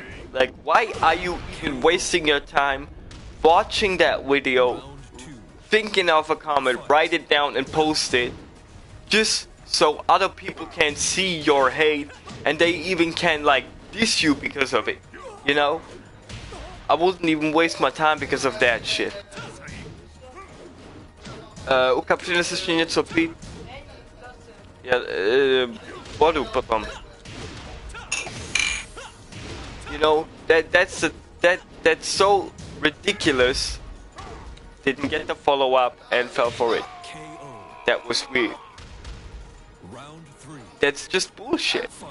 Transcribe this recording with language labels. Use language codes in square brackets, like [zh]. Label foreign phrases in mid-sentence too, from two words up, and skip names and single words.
[en] Like, why are you even wasting your time watching that video, Round 2. thinking of a comment, write it down and post it, just so other people can see your hate and they even can like diss you because of it, you know? I wouldn't even waste my time because of that shit. [cs] Ukapřine se ještě něco pít? Já, vodu potom. [en] You know, that's so ridiculous. Didn't get the follow up and fell for it. KO. That was weird. Round 3. That's just bullshit. Fight.